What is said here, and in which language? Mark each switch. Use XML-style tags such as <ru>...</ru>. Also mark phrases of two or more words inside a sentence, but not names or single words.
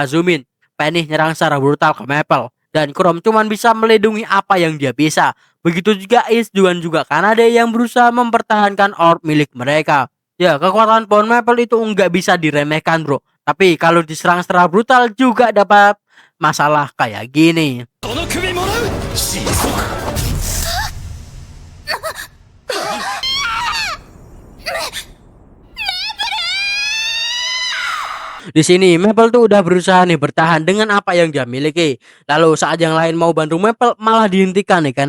<id>Pain nih nyerang secara brutal ke Maple. Dan Chrome cuman bisa melindungi apa yang dia bisa. Begitu juga Ace juga karena ada yang berusaha mempertahankan orb milik mereka. Ya, kekuatan pohon maple itu nggak bisa diremehkan, bro. Tapi kalau diserang secara brutal juga dapat masalah kayak gini.</id> <ja>この首もらう失速</ja> <id>Di sini Maple tuh udah berusaha nih bertahan dengan apa yang dia miliki. Lalu saat yang lain mau bantu Maple malah dihentikan nih kan.</id>